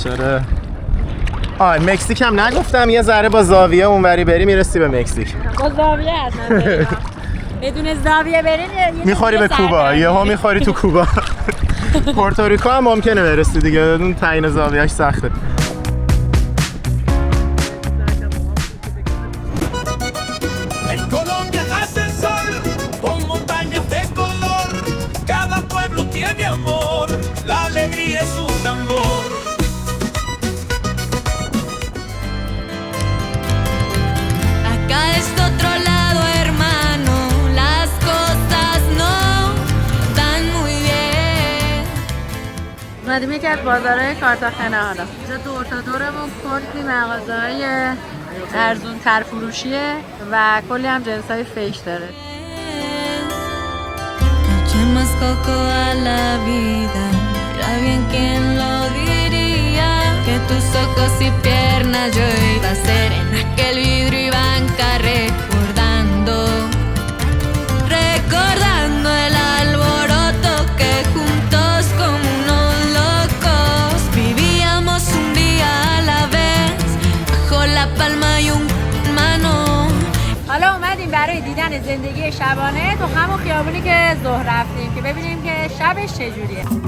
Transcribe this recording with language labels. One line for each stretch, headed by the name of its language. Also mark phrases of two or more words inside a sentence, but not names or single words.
Persian: آره مکزیک هم نگفتم، یه ذره با زاویه اونوری بری میرسی به مکزیک. با زاویه حتما بدون زاویه برین میخوری به کوبا، یهو میخوری تو کوبا. پورتوریکو هم ممکنه برسی دیگه، اون تعیین زاویه‌اش سخته.
Spanish: Tiene amor, la alegría es un tambor. Acá es otro lado, hermano, las cosas no van muy bien.
Persian: اومدیم یکی از بازارهای کارتاخنا. حالا اینجا دور تا دورمون کلی مغازه‌های ارزون تر فروشیه و کلی هم جنس‌های فیک داره.
Spanish: Más coco a la vida, era bien quien lo diría, que tus ojos y piernas yo iba a ser en aquel vidrio y banca recordando el alboroto que juntos como unos locos vivíamos un día a la vez bajo la palma y un mano.
Persian: حالا اومدیم برای دیدن زندگی شبانه تو همون خیابونی که ظهر رفتیم که ببینیم که شبش چجوریه.